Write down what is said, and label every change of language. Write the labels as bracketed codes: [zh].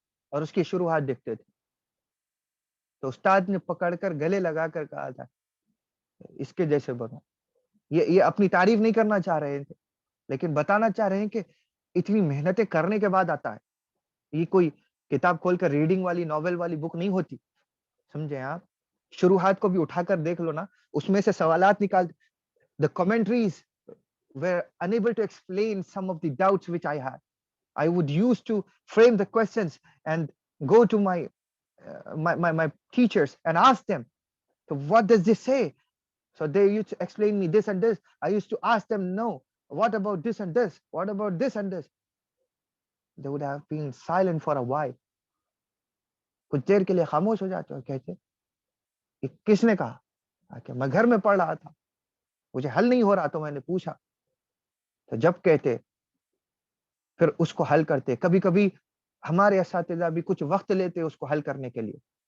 [ur] اور اس کی شروحات دیکھتے تھے، تو استاد نے پکڑ کر گلے لگا کر کہا تھا اس کے جیسے بنو۔ یہ اپنی تعریف نہیں کرنا چاہ رہے تھے، لیکن بتانا چاہ رہے ہیں کہ اتنی محنتیں کرنے کے بعد آتا ہے، یہ کوئی کتاب کھول کر ریڈنگ والی، ناول والی بک نہیں ہوتی، سمجھے آپ؟ شروحات کو بھی اٹھا کر دیکھ لو نا، اس میں سے سوالات نکال، [en] the commentaries were unable to explain some of the doubts which I had. I would use to frame the questions and go to my teachers and ask them, so what does this say? So they used to explain me this and this. I used to ask them, no, what about this and this? What about this and this? They would have been silent for a while. [ur] کچھ دیر کے لیے خاموش ہو جاتے اور کہتے کہ کس نے کہا؟ کہ میں گھر میں پڑھ رہا تھا، مجھے حل نہیں ہو رہا تو میں نے پوچھا۔ تو جب کہتے پھر اس کو حل کرتے. کبھی کبھی ہمارے اساتذہ بھی کچھ وقت لیتے اس کو حل کرنے کے لیے.